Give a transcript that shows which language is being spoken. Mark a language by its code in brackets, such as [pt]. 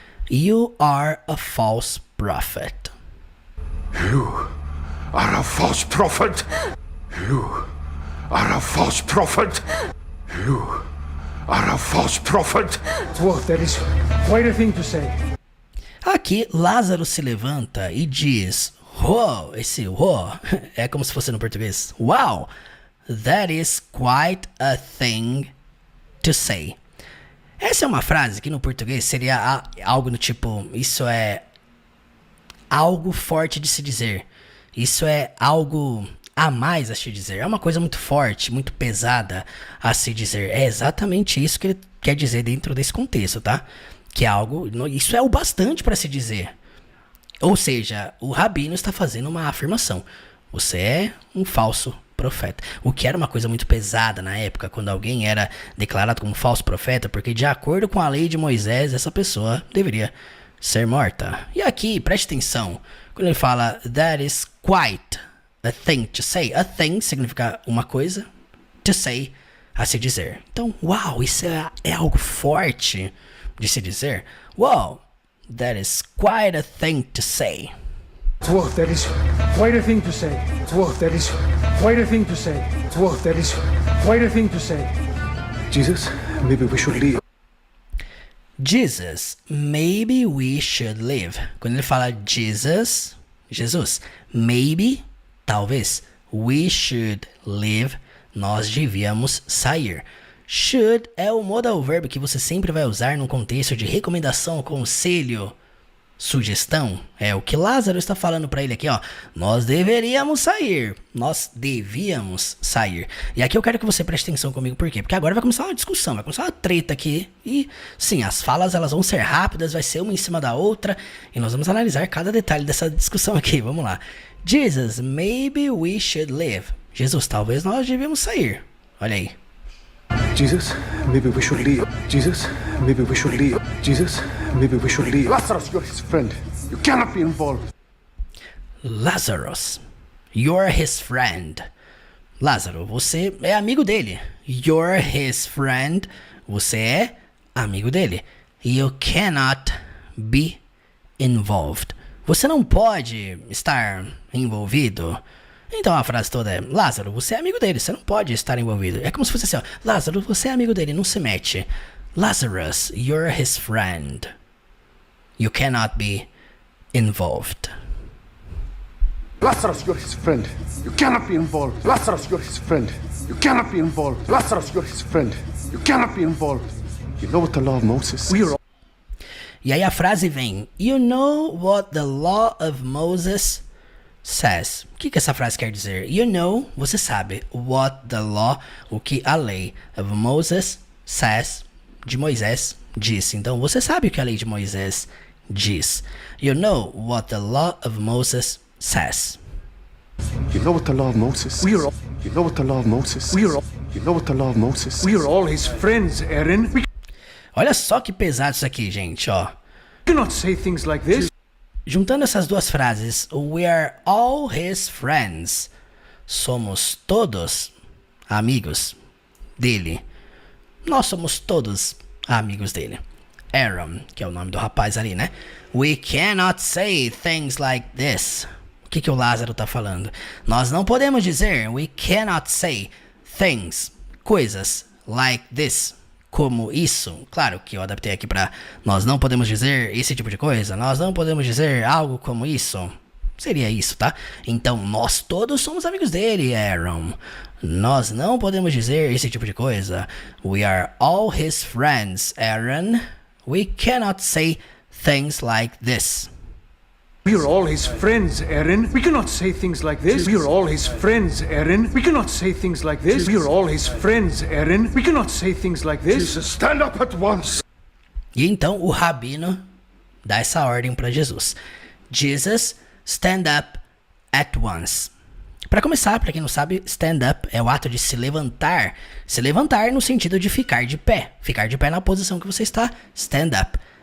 [en] You are a false prophet. You are a false prophet. You are a false prophet. You are a false prophet. Whoa, that is quite a thing to say. [pt] Aqui, Lázaro se levanta e diz, uau, esse uau é como se fosse no português. [en] Wow, that is quite a thing to say. [pt] Essa é uma frase que no português seria algo do tipo, isso é algo forte de se dizer. Isso é algo a mais a se dizer. É uma coisa muito forte, muito pesada a se dizer. É exatamente isso que ele quer dizer dentro desse contexto, tá? Que é algo, isso é o bastante para se dizer. Ou seja, o rabino está fazendo uma afirmação. Você é um falso profeta. O que era uma coisa muito pesada na época, quando alguém era declarado como falso profeta, porque de acordo com a lei de Moisés, essa pessoa deveria ser morta. E aqui, preste atenção, quando ele fala [en] that is quite a thing to say. [pt] A thing significa uma coisa, to say, a se dizer. Então, uau, isso é algo forte de se dizer. [en] Wow, that is quite a thing to say. Whoa, that is quite a thing to say. Whoa, that is quite a thing to say. Whoa, that is quite a thing to say. Jesus, maybe we should leave. Jesus, maybe we should leave. [pt] Quando ele fala [en] Jesus, [pt] Jesus, [en] maybe, [pt] talvez, [en] we should leave, [pt] nós devíamos sair. Should é o modal verb que você sempre vai usar num contexto de recomendação, conselho, sugestão. É o que Lázaro está falando para ele aqui, ó. Nós deveríamos sair. Nós devíamos sair. E aqui eu quero que você preste atenção comigo, por quê? Porque agora vai começar uma discussão, vai começar uma treta aqui. E sim, as falas elas vão ser rápidas, vai ser uma em cima da outra. E nós vamos analisar cada detalhe dessa discussão aqui. Vamos lá. [en] Jesus, maybe we should leave. [pt] Jesus, talvez nós devíamos sair. Olha aí. [en] Jesus, maybe we should leave. Jesus, maybe we should leave. Jesus, maybe we should leave. Lazarus, you're his friend. You cannot be involved. Lazarus, you're his friend. [pt] Lázaro, você é amigo dele. [en] You're his friend. [pt] Você é amigo dele. [en] You cannot be involved. [pt] Você não pode estar envolvido. Então a frase toda é: Lázaro, você é amigo dele, você não pode estar envolvido. É como se fosse assim, ó: Lázaro, você é amigo dele, não se mete. [en] Lazarus, you're his friend. You cannot be involved. Lazarus, you're his friend. You cannot be involved. Lazarus, you're his friend. You cannot be involved. Lazarus, you're his friend. You cannot be involved. You know what the law of Moses says? [pt] E aí a frase vem: [en] You know what the law of Moses says. [pt] O que essa frase quer dizer? [en] You know, [pt] você sabe. [en] What the law, [pt] o que a lei [en] of Moses says, [pt] de Moisés, disse. Então você sabe o que a lei de Moisés diz. [en] You know what the law of Moses says. You know what the law of Moses says? You know what the law of Moses says? You know what the law of Moses says? We are all his friends, Aaron. We [pt] Olha só que pesado isso aqui, gente, ó. [en] cannot say things like this. [pt] Juntando essas duas frases, [en] we are all his friends. [pt] Somos todos amigos dele. Nós somos todos amigos dele. Aaron, que é o nome do rapaz ali, né? [en] We cannot say things like this. [pt] O que o Lázaro tá falando? Nós não podemos dizer, [en] we cannot say things, [pt] coisas, [en] like this, [pt] como isso. Claro que eu adaptei aqui pra nós não podemos dizer esse tipo de coisa. Nós não podemos dizer algo como isso. Seria isso, tá? Então, nós todos somos amigos dele, Aaron. Nós não podemos dizer esse tipo de coisa. [en] We are all his friends, Aaron. We cannot say things like this. We are all his friends, Aaron. We cannot say things like this. We are all his friends, Aaron. We cannot say things like this. We are all his friends, Aaron. We cannot say things like this. Jesus, stand up at once. [pt] E então o rabino dá essa ordem para Jesus. [en] Jesus, stand up at once. [pt] Para começar, para quem não sabe, stand up é o ato de se levantar. Se levantar no sentido de ficar de pé. Ficar de pé na posição que você está. Stand up.